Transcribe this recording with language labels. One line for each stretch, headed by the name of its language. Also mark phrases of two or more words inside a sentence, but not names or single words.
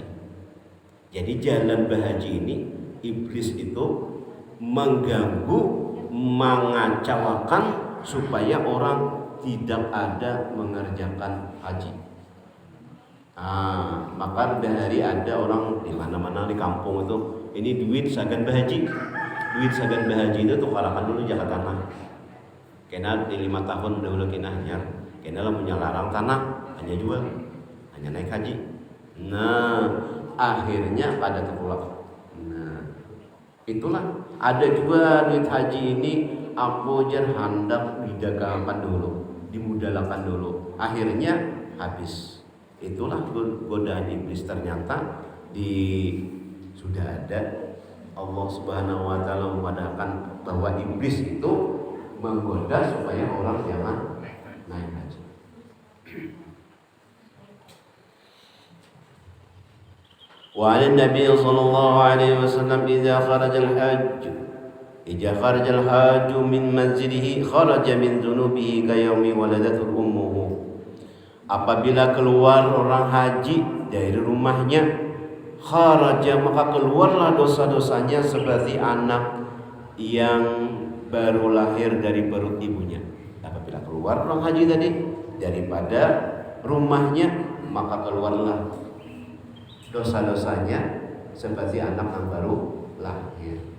Indonesian: Jadi jalan berhaji ini iblis itu mengganggu, mengacaukan supaya orang tidak ada mengerjakan haji.
Banjar: Maka dari ada orang di mana-mana di kampung itu, ini duit sagan berhaji. Duit sagan berhaji itu tukarakan dulu jaga tanah. Kena di 5 tahun dahulu kena hanyar, kena lah punya larang tanah, hanya jual, hanya naik haji.
Indonesian: Nah, akhirnya pada terpulang. Itulah ada juga duit haji ini aku hendak didagangkan dulu, dimudalakan dulu, akhirnya habis. Itulah godaan iblis. Ternyata sudah ada
Arabic: الله سبحانه وتعالى
Indonesian: memadahkan bahwa iblis itu menggoda supaya orang jangan naik haji.
Arabic: وعن النبي صلى الله عليه وسلم إذا خرج الحاج من منزله خرج من ذنوبه كيوم ولدته أمه.
Indonesian: Apabila keluar orang haji dari rumahnya, kharaja, maka keluarlah dosa-dosanya seperti anak yang baru lahir dari perut ibunya. Apabila keluar orang haji tadi daripada rumahnya, maka keluarlah dosa-dosanya seperti anak yang baru lahir.